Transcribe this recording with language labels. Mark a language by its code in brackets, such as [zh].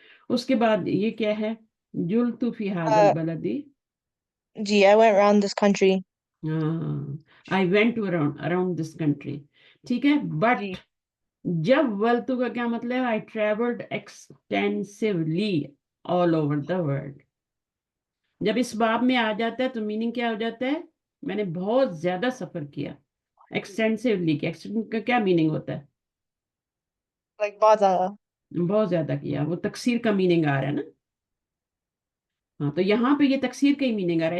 [ur] اس کے بعد یہ کیا ہے؟ [ar] جلت فی ھذا البلد. [en] جی, I went around this country. I went around this country, [ur] ٹھیک ہے. جی. [en] but [ur] جب ولتو کا کیا مطلب؟ [en] I traveled extensively all over the world. [ur] جب اس باب میں آ جاتا ہے تو میننگ کیا ہو جاتا ہے؟ میں نے بہت زیادہ سفر کیا. ایکسٹینسولی کا کیا میننگ ہوتا ہے؟ Like بہت زیادہ. بہت زیادہ کیا. وہ تکثیر کا میننگ آ رہا ہے نا. ہاں تو یہاں پہ یہ تکثیر کا ہی میننگ آ رہا ہے.